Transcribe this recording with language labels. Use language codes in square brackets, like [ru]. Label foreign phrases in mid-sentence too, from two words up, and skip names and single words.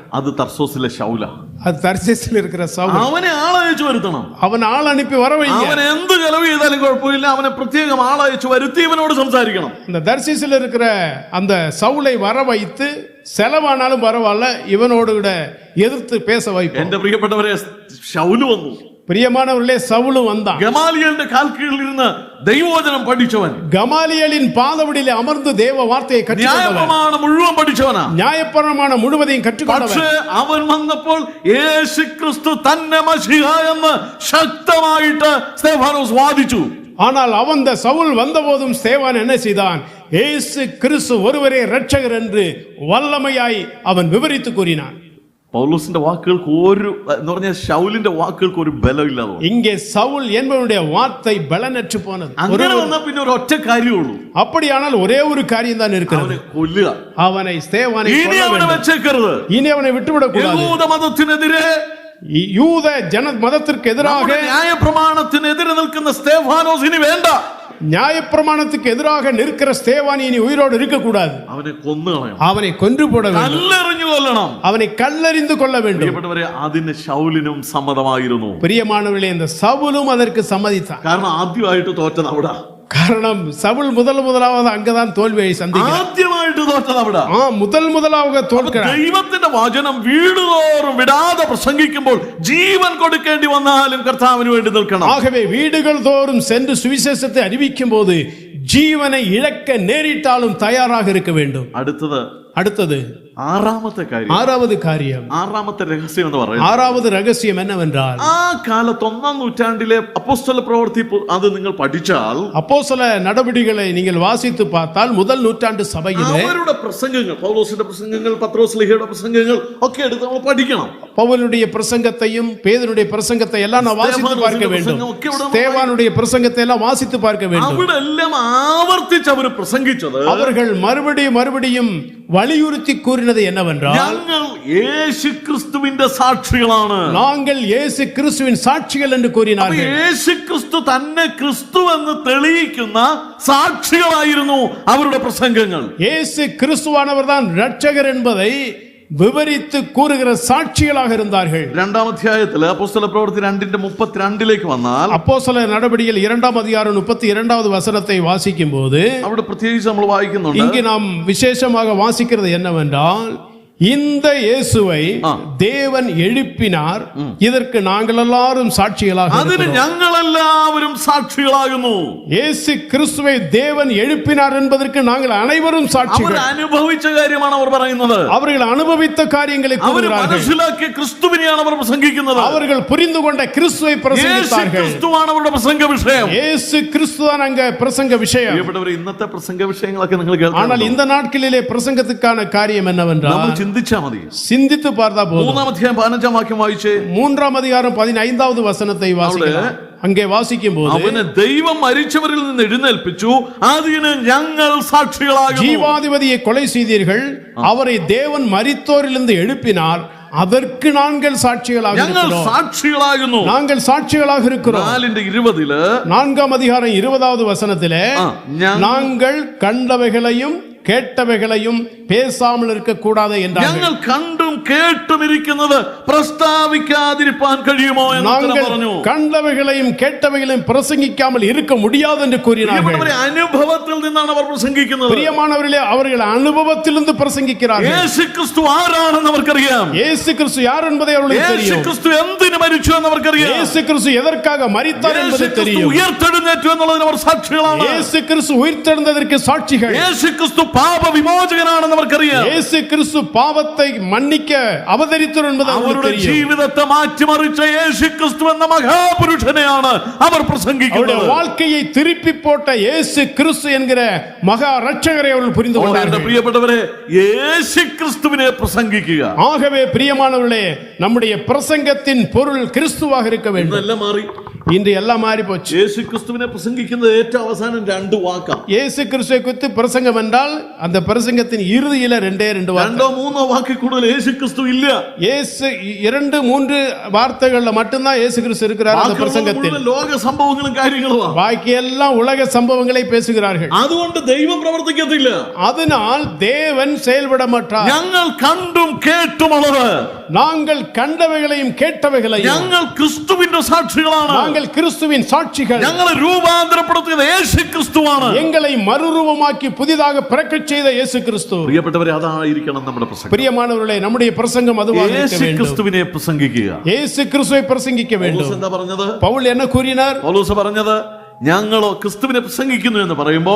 [ml] அது தர்சோസിലെ ശൗല. [ta] அது தர்சீசில் இருக்கிற சவுல். [ml] അവനെ ആളയച്ചു വരുത്തണം. [ta] அவன் ஆள் அனுப்பி வர வைங்க. [ml] അവൻ എന്ത് ചെലവ് ചെയ്താലും കുഴപ്പമില്ല, അവനെ പ്രത്യേകം ആളയച്ചു വരുത്തി ഇവനോട് സംസാരിക്കണം. [ta] இந்த தர்சீசில் இருக்கிற அந்த சவுலை வர வைத்து செலவானாலும் பரவாயில்ல, இவனோடு கூட எதிர்த்து பேச வைப்போம். [ml] എന്റെ പ്രിയപ്പെട്ടവരെ, ശൗല് വന്നു. [ta] பிரியமானவர்களே, சவுலும் வந்தான். [ml] ഗമാലിയലിന്റെ കാൽ കീഴിൽ ഇരുന്ന് ദൈവവചനം പഠിച്ചവൻ, [ta] கமாலியலின் பாதவடியிலே அமர்ந்து தேவ வார்த்தையை கற்றுக்கொண்டவன், [ml] ന്യായപ്രമാണം മുഴുവൻ പഠിച്ചവനാ. [ta] நியாயப்பிரமாணம் முழுவதையும் கற்றுக்கொண்டவன். [ml] പക്ഷേ അവൻ വന്നപ്പോൾ യേശുക്രിസ്തു തന്നെ മശിഹ എന്ന് ശക്തമായിട്ട് സ്തേഫാനോസ് വാദിച്ചു. [ta] ஆனால் அவன் சவுல் வந்தபோதும் ஸ்தேவான் என்ன செய்தான்? இயேசு கிறிஸ்து ஒருவரே இரட்சகர் என்று வல்லமையாய் அவன் விவரித்து கூறினான். [ml] പൗലോസിന്റെ വാക്കുകൾക്ക് എന്ന് പറഞ്ഞാൽ ശൗലിന്റെ വാക്കുകൾക്ക് ഒരു ബലമില്ലാതെ [ta] இங்கே சவுல் என்பவனுடைய வார்த்தை பலனற்று போனது. [ml] അങ്ങനെ വന്നാൽ പിന്നെ ഒരു ഒറ്റ കാര്യമുള്ളൂ. [ta] அப்படியானால் ஒரே ஒரு காரியம் தான் இருக்கிறது, [ml] അവനെ കൊല്ലുക. [ta] அவனை ஸ்தேவானை [ml] ഇനി അവനെ വെച്ചേക്കരുത്. [ta] இனி அவனை விட்டுவிடக் கூடாது. [ml] യഹൂദ മതത്തിനെതിരെ, [ta] யூத ஜன மதத்திற்கு எதிராக, [ml] ന്യായപ്രമാണത്തിനെതിരെ നിൽക്കുന്ന സ്തേഫാനോസ് ഇനി വേണ്ട. [ta] நியாயப்பிரமாணத்துக்கு எதிராக நிற்கிற ஸ்தேவான் இனி உயிரோடு இருக்க கூடாது. [ml] അവനെ കൊന്നുകളയണം, [ta] அவனை கொன்று போட வேண்டும், [ml] കല്ലെറിഞ്ഞു കൊല്ലണം, [ta] அவனை கல்லறிந்து கொள்ள வேண்டும். [ml] പ്രിയപ്പെട്ടവരെ, അതിന് ശൗലിനും സമ്മതമായിരുന്നു. [ta] பிரியமானவர்களே, இந்த சவுலும் அதற்கு சம்மதித்தான். [ml] കാരണം ആദ്യമായിട്ട് തോറ്റത് അവിടെ. [ta] காரணம் சவுல் முதலாவது அங்கதான் தோல்வியை சந்திக்கிறான். [ml] ആദ്യമായിട്ട് തോറ്റത് അവിടെ. [ta] முதலாக தோற்கிறான். [ml] ദൈവത്തിന്റെ വചനം വീടുതോറും വിടാതെ പ്രസംഗിക്കുമ്പോൾ ജീവൻ കൊടുക്കേണ്ടി വന്നാലും കർത്താവിന് വേണ്ടി നിൽക്കണം. [ta] ஆகவே வீடுகள் தோறும் சென்று சுவிசேஷத்தை அறிவிக்கும் போது ஜீவனை இழக்க நேரிட்டாலும் தயாராக இருக்க வேண்டும். அடுத்தது ஆறாவது காரியம், [ml] ആറാമത്തെ രഹസ്യം എന്ന് പറയുന്നത്, [ta] ஆறாவது ரகசியம் என்னவென்றால், [ml] ആ കാലത്ത് 1-ാം നൂറ്റാണ്ടിലെ അപ്പോസ്തല പ്രവൃത്തി അത് നിങ്ങൾ പഠിച്ചാൽ, [ta] அப்போஸ்தல நடவடிக்கைகளை நீங்கள் வாசித்து பார்த்தால், முதல் நூற்றாண்டு சபையிலே [ml] അവരുടെ പ്രസംഗങ്ങൾ, പൗലോസിന്റെ പ്രസംഗങ്ങൾ, പത്രോസ്ലീഹയുടെ പ്രസംഗങ്ങൾ ഒക്കെ എടുത്ത് നമ്മൾ പഠിക്കണം. [ta] பவுலுடைய பிரசங்கத்தையும் பேதுருடைய பிரசங்கத்தை எல்லாம் நான் வாசித்து பார்க்க வேண்டும். ஸ்தேவானுடைய பிரசங்கத்தை எல்லாம் வாசித்து பார்க்க வேண்டும். [ml] അവിടെ എല്ലാം ആവർത്തിച്ച് അവർ പ്രസംഗിച്ചത്, [ta] அவர்கள் மறுபடியும் வலியுறுத்தி கூறினது என்னவென்றால், [ml] ഞങ്ങൾ യേശു ക്രിസ്തുവിന്റെ സാക്ഷികളാണ്. [ta] நாங்கள் இயேசு கிறிஸ்துவின் சாட்சிகள் என்று கூறினார்கள். [ml] യേശു ക്രിസ്തു തന്നെ ക്രിസ്തു എന്ന് തെളിയിക്കുന്ന സാക്ഷികളായിരുന്നു അവരുടെ പ്രസംഗങ്ങൾ. [ta] இயேசு கிறிஸ்துவானவர் தான் இரட்சகர் என்பதை விவரித்து கூறுகிற சாட்சிகளாக இருந்தார்கள். [ml] 2-ാം അധ്യായത്തിൽ അപ്പോസ്തല പ്രവൃത്തി 2:32 വന്നാൽ, [ta] அப்போஸ்தல நடவடிக்கைகள் 2-ாம் அதிகாரம் 32வது வசனத்தை வாசிக்கும் போது, [ml] അവിടെ പ്രത്യേകിച്ച് നമ്മൾ വായിക്കുന്നുണ്ട്, [ta] இங்கு நாம் விசேஷமாக வாசிக்கிறது என்னவென்றால், இந்த இயேசுவை தேவன் எழுப்பினார், இதற்கு நாங்கள் எல்லாரும் சாட்சிகளாக [ml] അതിന് [ta] இருக்கிறோம். [ml] ഞങ്ങളെല്ലാവരും സാക്ഷികളാകുന്നു. [ta] இயேசு கிறிஸ்துவை தேவன் எழுப்பினார் என்பதற்கு நாங்கள் அனைவரும் [ml] അവർ [ta] சாட்சிகள். [ml] അനുഭവിച്ച കാര്യമാണ് അവർ പറയുന്നത്. [ta] அவர்கள் அனுபவித்த காரியங்களை [ml] അവർ [ta] கூறுகிறார்கள். [ml] മനസ്സിലാക്കിയ ക്രിസ്തുവിനെയാണ് അവർ പ്രസംഗിക്കുന്നത്. [ta] அவர்கள் புரிந்து கொண்ட கிறிஸ்துவை [ml] യേശു [ta] பிரசங்கித்தார்கள். [ml] ക്രിസ്തുവാണ് അവരുടെ പ്രസംഗ വിഷയം. [ta] இயேசு கிறிஸ்துதான் அங்க பிரசங்க விஷயம். [ml] പ്രിയപ്പെട്ടവരെ, ഇന്നത്തെ പ്രസംഗ വിഷയങ്ങളൊക്കെ നിങ്ങൾ [ta] ஆனால் இந்த நாட்களிலே பிரசங்கத்துக்கான காரியம் என்னவென்றால், [ml] ചിന്തിച്ചാൽ മതി. [ta] சிந்தித்து பார்த்தா போதும். [ml] 3-ാം അധ്യായം 15-ാം വാക്യം വായിച്ചേ. [ta] 3-ാம் அதிகாரம் 15வது வசனத்தை வாசிக்கலாம். அங்கே வாசிக்கும் போது, [ml] അവനെ ദൈവം മരിച്ചവരിൽ നിന്ന് എഴുന്നേൽപ്പിച്ചു, അതിന് ഞങ്ങൾ സാക്ഷികളാകുന്നു. [ta] ஜீவாதிபதியை கொலை செய்தீர்கள், அவரை தேவன் மரித்தோரிலிருந்து எழுப்பினார், அதற்கு நாங்கள் சாட்சிகளாக இருக்கிறோம். [ml] സാക്ഷികളാകുന്നു. [ta] நாங்கள் சாட்சிகளாக இருக்கிறோம். 4:20 4-ாம் அதிகாரம் 20வது வசனத்திலே, நாங்கள் கண்டவைகளையும் கேட்டவைகளையும் பேசாமல் இருக்க கூடாது என்றார்கள். [ml] ഞങ്ങൾ കണ്ടു കണ്ടും കേട്ടും ഇരിക്കുന്നത് പ്രസ്താവിക്കാതിരിപ്പാൻ കഴിയുമോ എന്ന് ഉത്തരം പറഞ്ഞു. [ta] கண்டவைகளையும் கேட்டவைகளையும் பிரசங்கிக்காமல் இருக்க முடியாது என்று கூறினார்கள். [ml] അനുഭവത്തിൽ നിന്നാണ് അവർ പ്രസംഗിക്കുന്നത്. [ta] பிரியமானவர்களே, அவர்கள் அனுபவத்திலிருந்து பிரசங்கிக்கிறார்கள். [ml] യേശു ക്രിസ്തു ആരാണെന്ന് അവർക്കറിയാം. [ta] இயேசு கிறிஸ்து யார் என்பதை அவர்களுக்கு [ml] യേശു [ta] தெரியும். [ml] ക്രിസ്തു എന്തിനു മരിച്ചു എന്ന് അവർക്കറിയാം. [ta] இயேசு கிறிஸ்து எதற்காக மரித்தார் என்பது தெரியும். [ml] ഉയർത്തെഴുന്നേറ്റു എന്നുള്ളതിന് അവർ സാക്ഷികളാണ്. [ta] இயேசு கிறிஸ்து உயிர்த்தெழுந்ததற்கு சாட்சிகள். [ml] യേശു ക്രിസ്തു പാപ വിമോചകനാണെന്ന് അവർക്കറിയാം. [ta] இயேசு கிறிஸ்து பாவத்தை மன்னிக்க அவதரித்தார் என்பது அவர்களுக்கு [ml] അവരുടെ [ta] தெரியும். [ml] ജീവിതത്തെ മാറ്റിമറിച്ച യേശു ക്രിസ്തു എന്ന മഹാപുരുഷനെയാണ് അവർ പ്രസംഗിക്കുന്നത്. [ta] அவருடைய வாழ்க்கையை திருப்பி போட்ட இயேசு கிறிஸ்து என்கிற மகா ரட்சகரை அவர்கள் புரிந்து கொண்டார்கள். [ml] പ്രിയപ്പെട്ടവരെ, യേശു ക്രിസ്തുവിനെ പ്രസംഗിക്കുക. [ta] ஆகவே பிரியமானவர்களே, நம்முடைய பிரசங்கத்தின் பொருள் கிறிஸ்துவாக இருக்க வேண்டும். [ml] എല്ലാം മാറി. [ta] இன்று எல்லாம் மாறி போச்சு. [ml] യേശു ക്രിസ്തുവിനെ പ്രസംഗിക്കുന്നത് ഏറ്റവും അവസാനം 2 വാക്കാണ്. [ta] இயேசு கிறிஸ்துவை குறித்து பிரசங்கம் என்றால் அந்த பிரசங்கத்தின் இறுதியில 2 வார்த்தை. [ml] 2-3 வாக்கு കൂടുതൽ യേശു ക്രിസ്തു ഇല്ല. [ta] இயேசு 2-3 வார்த்தைகள்ல மட்டும்தான் இயேசு கிறிஸ்து இருக்கிறார் அந்த பிரசங்கத்தில். [ml] ലോക സംഭവങ്ങളും കാര്യങ്ങളുമാണ്. [ta] பாக்கி எல்லாம் உலக சம்பவங்களை பேசுகிறார்கள். [ml] അതുകൊണ്ട് ദൈവം പ്രവർത്തിക്കത്തില്ല. [ta] அதனால் தேவன் செயல்பட மாட்டார். [ml] ഞങ്ങൾ കണ്ടും കേട്ടുമുള്ളത്, [ta] நாங்கள் கண்டவைகளையும் கேட்டவைகளையும், [ml] ഞങ്ങൾ ക്രിസ്തുവിന്റെ സാക്ഷികളാണ്. [ta] நாங்கள் கிறிஸ்துவின் சாட்சிகள். [ml] ഞങ്ങളെ രൂപാന്തരപ്പെടുത്തിയത് യേശു ക്രിസ്തുവാണ്. [ta] எங்களை மறுரூபமாக்கி புதிதாக பிறக்கச் செய்த இயேசு கிறிஸ்து. [ml] പ്രിയപ്പെട്ടവരെ, അതായിരിക്കണം നമ്മുടെ പ്രസംഗം. [ta] பிரியமானவர்களே, நம்முடைய பிரசங்கம் அதுவாக இருக்க [ml] യേശു [ta] வேண்டும். [ml] ക്രിസ്തുവിനെ പ്രസംഗിക്കുക. [ta] இயேசு கிறிஸ்துவை பிரசங்கிக்க வேண்டும். [ml] പൗലോസ് എന്താ പറഞ്ഞത്? [ta] பவுல் என்ன கூறினார்? [ml] പൗലോസ് പറഞ്ഞത്, ഞങ്ങളോ ക്രിസ്തുവിനെ പ്രസംഗിക്കുന്നു എന്ന് പറയുമ്പോൾ,